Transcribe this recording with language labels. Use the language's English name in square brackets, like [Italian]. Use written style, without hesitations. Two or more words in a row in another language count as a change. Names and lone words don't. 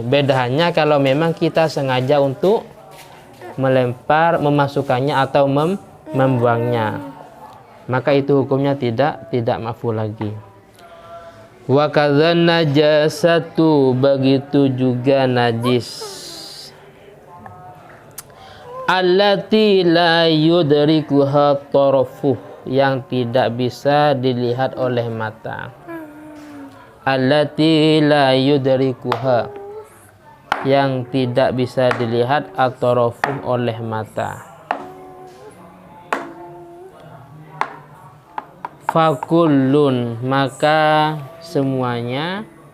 [Indonesian] Bedanya kalau memang kita sengaja untuk melempar, memasukkannya atau membuangnya, maka itu hukumnya tidak ma'fu lagi. [Arabic] وكذا النجاسة, [Indonesian] begitu juga [Arabic] نجس التي لا يدركها الطرف, [Indonesian] yang tidak bisa dilihat oleh mata. [Arabic] التي لا يدركها, [Indonesian] yang tidak bisa dilihat at-tarafuh oleh mata. Fakullun, maka semuanya.